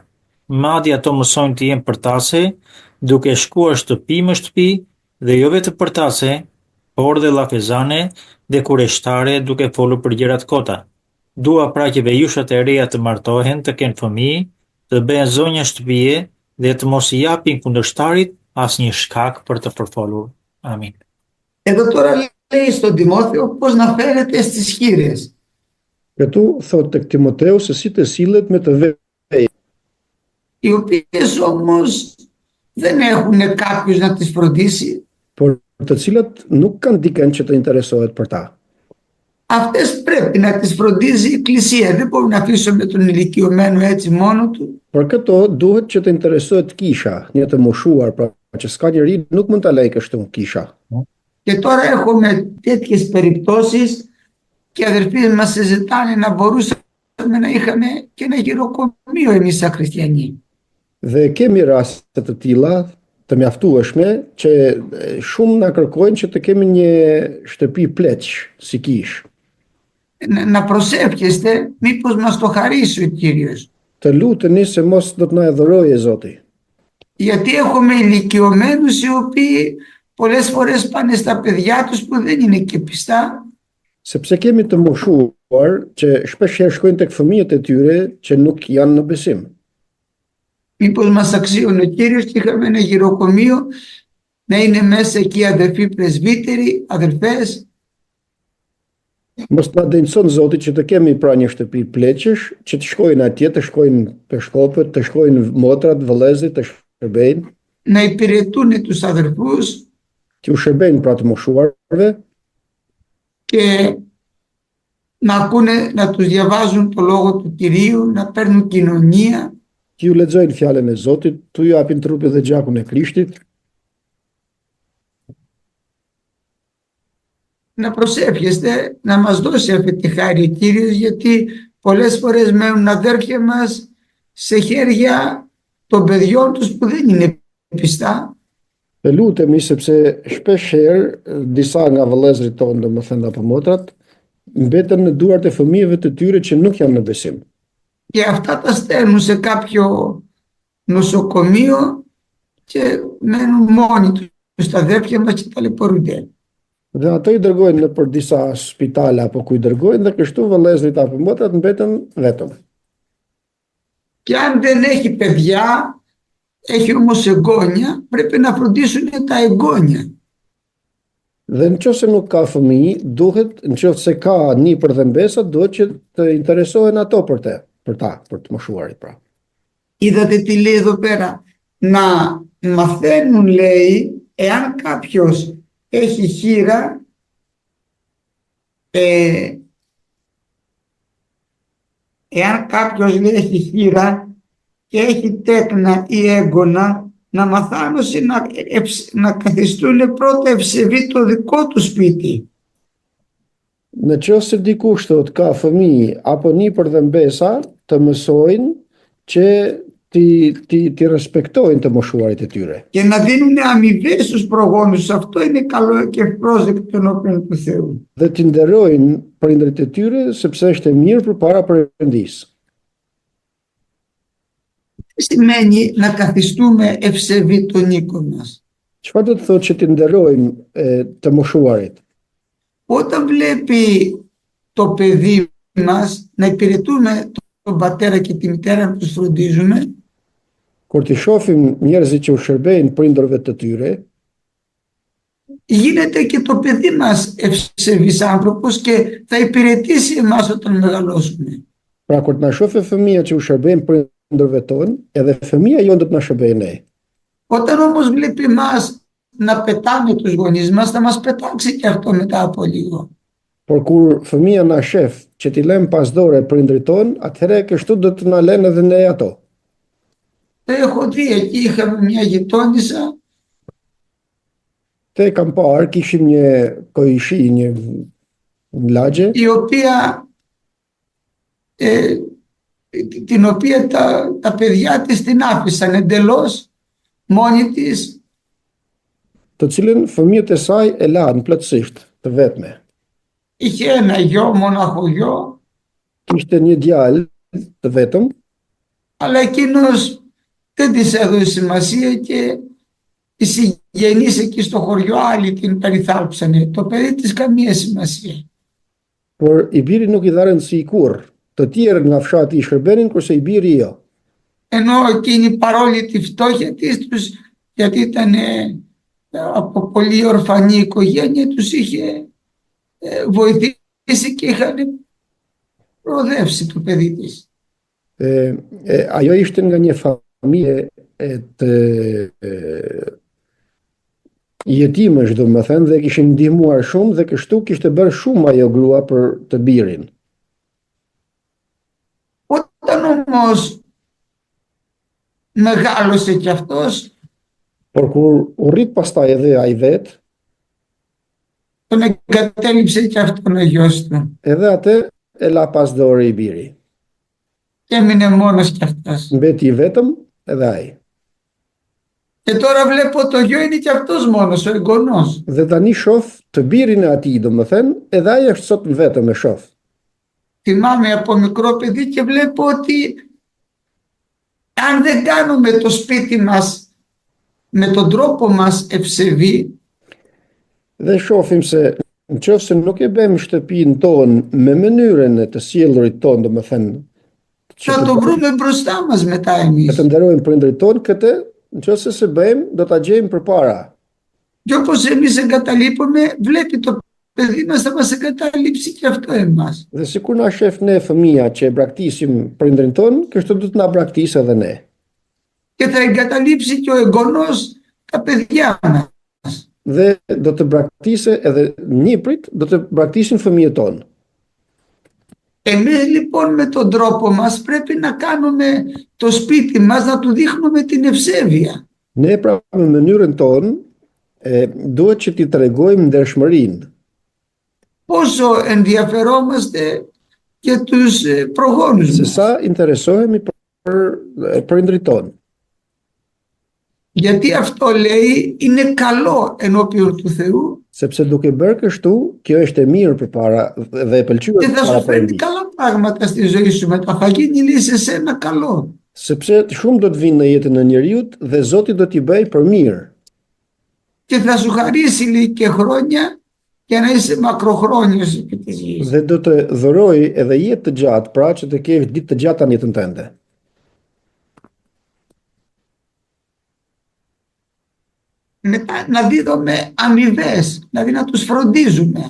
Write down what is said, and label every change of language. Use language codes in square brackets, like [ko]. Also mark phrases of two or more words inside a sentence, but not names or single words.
[sq] Madje ato mësojnë të jenë përtase, duke shkuar shtëpi më shtëpi, dhe jo vetëm përtase, por dhe llafezane dhe kurreshtare duke folur për gjëra të kota. Dua pra që vejushat e reja të martohen, të kenë fëmijë, të bëhen zonja shtëpie dhe të mos i japin kundërshtarit asnjë shkak për të përfolur. Amin. [el] Εδώ τώρα λέει στον Τιμόθεο πώς να φέρεται στις χήρες. [sq] Këtu thot tek Timoteu se si të sillet me të veja, [el] Οι οποίες όμως δεν έχουν κάποιος να τις φροντίσει. [sq] por të cilat nuk kanë dikën që të interesohet për ta. [el] Αυτές πρέπει να τις φροντίζει η Εκκλησία. Δεν μπορούμε να αφήσουμε τον ηλικιωμένο έτσι μόνο του. [sq] Për këto duhet që të interesohet kisha, një të moshuar, pra që s'ka njeri nuk mund ta lejë kështu kisha. [el] Και τώρα έχουμε τέτοιες περιπτώσεις και αδερφοί μας συζητάνε να μπορούσαμε να είχαμε και ένα γυροκομείο εμείς σαν χριστιανοί. [sq] Dhe kemi raste të tilla të mjaftueshme që shumë na kërkojnë që të kemi një shtëpi pleq si kish. [el] Να προσεύχεστε μήπως μας το χαρίσει ο Κύριος. [sq] Të luteni se mos do të na e dhurojë Zoti. [el] Γιατί έχουμε ηλικιωμένους οι οποίοι πολλές φορές πάνε στα παιδιά τους που δεν είναι και πιστά. [sq] Sepse kemi të moshuar që shpeshherë shkojnë tek fëmijët e tyre që nuk janë në besim. [el] Μήπως μας αξίωνε ο Κύριος και είχαμε ένα γυροκομείο, να είναι μέσα εκεί αδερφοί πρεσβύτεροι, αδερφές. [sq] Mos na dënson Zoti që të kemi pra një shtëpi pleqësh, që të shkojnë atje, të shkojnë peshkopët, të shkojnë motrat, vëllezërit, të shërbejnë, [el] Να υπηρετούν τους αδερφούς [sq] që u shërbejnë pra të moshuarve, [el] και να ακούνε, να τους διαβάζουν το λόγο του Κυρίου, να παίρνουν κοινωνία. [sq] që ju lexojnë fjalën e Zotit, tu ju japin trupin dhe gjakun e Krishtit, [el] Να προσεύχεστε να μας δώσει αυτή τη χάρη ο Κύριος, γιατί πολλές φορές μένουν αδέρφια μας σε χέρια των παιδιών τους που δεν είναι πιστά. [sq] dhe lutemi sepse shpeshherë disa nga vëllezërit tonë, domethënë apo motrat, mbeten në duart e fëmijëve të tyre që nuk janë në besim. [el] Και αυτά τα στέλνουν σε κάποιο νοσοκομείο και μένουν μόνοι τους τα αδέρφια μας και ταλαιπωρούνται. [sq] Dhe ato i dërgojnë në për disa spitale apo ku i dërgojnë dhe kështu vëllezërit apo motrat mbeten vetëm. [el] Και αν δεν έχει παιδιά, έχει όμως εγγόνια, πρέπει να φροντίσουν τα εγγόνια. [sq] Dhe nëse nuk ka fëmijë, duhet, nëse ka nipër dhe mbesa, duhet që të interesohen ato për të moshuarit pra. [el] Είδατε τι λέει εδώ πέρα. Να μαθαίνουν, λέει, εάν κάποιος έχει χήρα, εάν κάποιος, λέει, έχει χήρα και έχει τέκνα ή έγκωνα, να μαθάνουν να καθιστούν πρώτα ευσεβή το δικό του σπίτι. [sq] Në qoftë se dikush thot ka fëmijë apo nipër dhe mbesa, të mësojnë që ti respektojnë të moshuarit e tyre. [el] Και να δίνουν αμοιβές στους προγόνους. Αυτό είναι καλό και ευπρόσδεκτο ενώπιον του Θεού. [sq] Dhe t'i nderojnë prindërit e tyre sepse është e mirë përpara Perëndisë. [el] Τι σημαίνει να καθιστούμε ευσεβή τον οίκο μας? [sq] Çfarë do të thotë që t'i nderojmë të moshuarit? [el] Όταν βλέπει το παιδί μας να υπηρετούμε τον πατέρα και τη μητέρα, να τους φροντίζουμε, [sq] Kur t'i shohim njerëzit që u shërbejnë prindërve të tyre, [el] γίνεται και το παιδί μας ευσεβής άνθρωπος και θα υπηρετήσει εμάς όταν μεγαλώσουμε. [sq] pra kur të na shohë fëmia që u shërbejnë prindërve tonë, edhe fëmia jonë do të na shërbejë ne. [el] Όταν όμως βλέπει εμάς να πετάμε τους γονείς μας, θα μας πετάξει και αυτό μετά από λίγο. [sq] Por kur fëmia na shef që t'i lëm pas dore prindrit tonë, atëherë kështu do të na lënë edhe ne ato. [el] Το έχω δει, εκεί είχαμε μια γειτόνισσα [sq] Te kam parë, kishim një koishi, një lagje, [el] η οποία την οποία τα παιδιά της την άφησαν εντελώς μόνη της, [sq] të cilën fëmijët e saj e lanë plotësisht të vetme. [el] είχε ένα γιο, μοναχό γιο, [sq] Kishte një djalë të vetëm, [el] αλλά εκείνος δεν της έδωσε σημασία και οι συγγενείς εκεί στο χωριό άλλοι την περιθάλψανε. Το παιδί της καμία σημασία. [sq] por i biri nuk i dha rëndësi kurrë. Të tjerë nga fshati i shërbenin, kurse i biri jo. [el] Ενώ εκείνη παρόλη τη φτώχεια της τους, γιατί ήταν από πολύ ορφανή οικογένεια, τους είχε βοηθήσει και είχαν προοδεύσει το παιδί της. [sq] Ajo ishte nga një familje të jetimësh, domethënë, dhe kishin ndihmuar shumë dhe kështu kishte bërë shumë ajo grua për të birin. [el] Όταν όμως μεγάλωσε κι αυτός, [sq] Por kur u rrit pastaj edhe ai vet, [el] τον εγκατέλειψε κι αυτόν ο γιος του [sq] edhe atë e la pas dore i biri. [el] και έμεινε μόνος κι αυτός. [sq] Mbeti i vetëm edhe ai. [el] Και τώρα βλέπω το γιο είναι κι αυτός μόνος, ο εγγονός. [sq] Dhe tani shoh të birin e atij, domethënë, edhe ai është sot vetëm e shoh. [el] Θυμάμαι από μικρό παιδί και βλέπω ότι αν δεν κάνουμε το σπίτι μας με τον τρόπο μας ευσεβή, [sq] Dhe shohim se nëse nuk e bëjmë shtëpinë tonë me mënyrën e të sjellurit tonë, domethënë, [el] θα το βρούμε μπροστά μας μετά [sq] e [el] εμείς. [sq] të nderojmë prindërit tonë, këtë nëse se bëjmë, do ta gjejmë përpara. [el] Και όπως εμείς εγκαταλείπουμε, βλέπει το παιδί μας, θα μας εγκαταλείψει και αυτό εμάς. [sq] Dhe sikur na shef ne fëmia që e braktisim prindërin tonë, kështu do të na braktisë edhe ne. [el] Και θα εγκαταλείψει και ο εγγονός τα παιδιά μας. [sq] Dhe do të braktisë edhe niprit, do të braktisin fëmijët tonë. [el] Εμείς λοιπόν με τον τρόπο μας πρέπει να κάνουμε το σπίτι μας, να του δείχνουμε την ευσέβεια. [sq] Ne pra me mënyrën tonë duhet që t'i tregojmë ndershmërinë. [el] Πόσο ενδιαφερόμαστε και τους προγόνους [sq] Se [el] μας. [sq] sa interesohemi për prindrit tonë. [el] Γιατί αυτό λέει είναι καλό ενώπιον του Θεού [sq] Sepse duke bërë kështu, kjo është e mirë përpara dhe e pëlqyer [el] και θα [sq] para [el] σου φέρει [sq] Perëndisë. [el] καλά πράγματα στη ζωή σου μετά. Θα γίνει λέει σε σένα καλό. [sq] Sepse shumë do të vinë në jetën e njeriut dhe Zoti do t'i bëjë për mirë. [el] Και θα σου χαρίσει λέει και χρόνια για να είσαι μακροχρόνιος επί της γης. [sq] Dhe do të dhurojë edhe jetë të gjatë, pra që të kesh ditë të gjata në jetën tënde. [el] Μετά να δίδουμε αμοιβές, δηλαδή να τους φροντίζουμε.